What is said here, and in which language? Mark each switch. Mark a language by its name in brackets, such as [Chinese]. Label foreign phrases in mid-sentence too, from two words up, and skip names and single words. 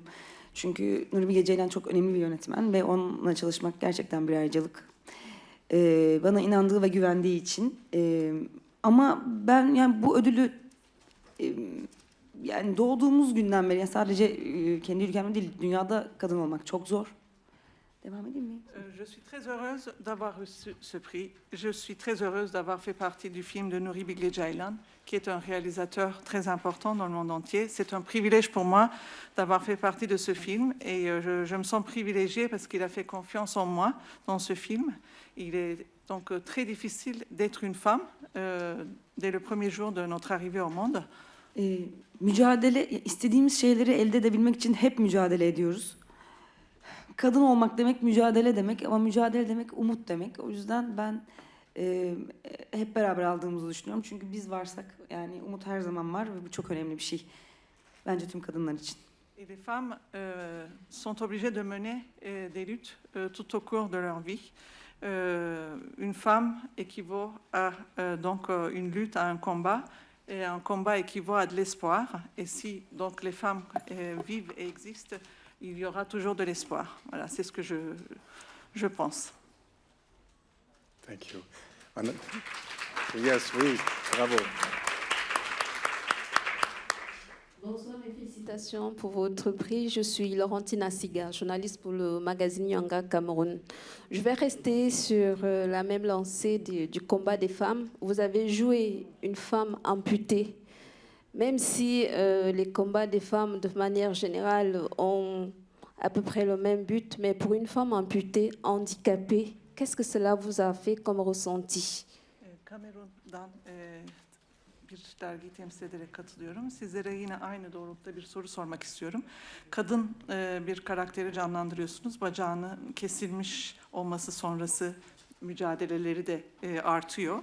[Turkish] Çünkü Nuri Bilge Ceylan çok önemli bir yönetmen ve onunla çalışmak gerçekten bir ayrıcalık. Bana inandığı ve güvendiği için. Ama ben yani bu ödülü yani doğduğumuz günden beri yani sadece kendi ülkemde değil dünyada kadın olmak çok zor. Devam edeyim mi? [French] Je suis très heureuse d'avoir reçu ce prix. Je suis très heureuse d'avoir fait partie du film de Nuri Bilge Ceylan, qui est un réalisateur très important dans le monde entier. C'est un privilège pour moi d'avoir fait partie de ce film et je me sens privilégiée parce qu'il a fait confiance en moi dans ce film. Il est donc très difficile d'être une femme dès le premier jour de notre arrivée au monde. [Turkish] Mücadele, istediğimiz şeyleri elde edebilmek için hep mücadele ediyoruz. Kadın olmak demek mücadele demek ama mücadele demek umut demek. O yüzden ben hep beraber aldığımızı düşünüyorum. Çünkü biz varsak yani umut her zaman var ve bu çok önemli bir şey. Bence tüm kadınlar için. [French] Et les femmes sont obligées de mener des luttes tout au cours de leur vie. Une femme équivaut à donc une lutte, à un combat. Et un combat équivaut à de l'espoir. Et si donc les femmes vivent et existent, il y aura toujours de l'espoir. Voilà, c'est ce que je pense. [English] Thank you. Yes, [French] oui, bravo. Bonsoir et félicitations. Félicitations pour votre prix. Je suis Laurentine Assiga, journaliste pour le magazine Yanga Cameroun. Je vais rester sur la même lancée du combat des femmes. Vous avez joué une femme amputée. Même si les combats des femmes, de manière générale, ont à peu près le même but, mais pour une femme amputée, handicapée, qu'est-ce que cela vous a fait comme ressenti? [Turkish] Kamerun'dan bir dergiyi temsil ederek katılıyorum. Sizlere yine aynı doğrultuda bir soru sormak istiyorum. Kadın bir karakteri canlandırıyorsunuz. Bacağını kesilmiş olması sonrası mücadeleleri de artıyor.